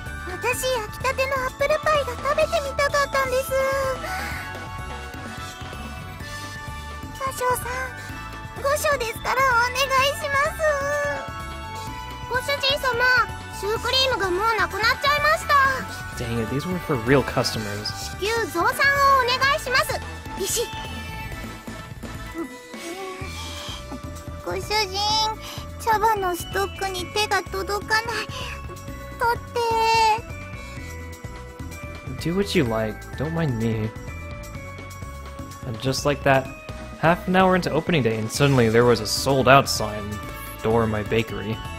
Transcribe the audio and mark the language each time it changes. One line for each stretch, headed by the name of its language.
Japanese: 私焼きたてのアップルパイが食べてみたかったんです。歌唱さん、5章ですからお願いします。ご主人様、シュークリームがもうなくなっちゃいました。
English: Dang it, these were for real customers.
Japanese: 至急増産をお願いします。ビシッ。ご主人、茶葉のストックに手が届かない。取って。
English: Do what you like, don't mind me. And just like that, half an hour into opening day, and suddenly there was a sold out sign at the door of my bakery.